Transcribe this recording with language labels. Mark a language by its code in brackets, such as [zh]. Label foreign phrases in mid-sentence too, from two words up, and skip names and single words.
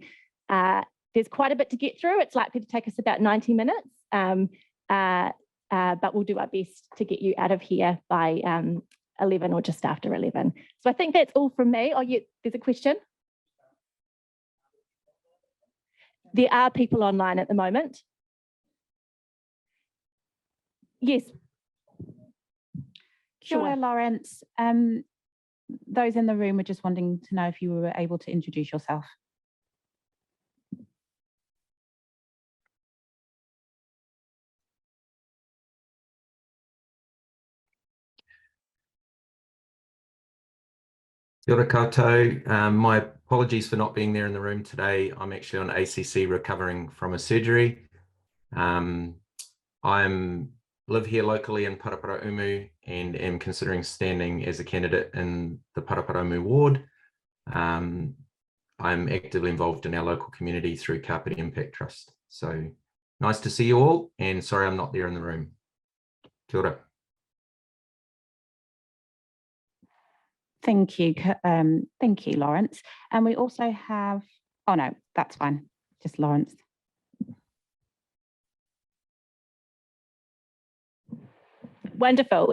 [en] There's quite a bit to get through. It's likely to take us about 90 minutes, but we'll do our best to get you out of here by 11 or just after 11. So I think that's all from me. Oh, yeah, there's a question. There are people online at the moment. Yes. [mi] Kia ora, Lawrence. [en] Those in the room were just wanting to know if you were able to introduce yourself. [mi] Kia ora koutou. [en] My apologies for not being there in the room today. I'm actually on ACC recovering from a surgery. Live here locally in Paraparaumu and am considering standing as a candidate in the Paraparaumu ward. I'm actively involved in our local community through Carpet Impact Trust. So nice to see you all, and sorry I'm not there in the room. [mi] Kia ora. [en] Thank you, Lawrence. And we also have, oh no, that's fine, just Lawrence. Wonderful.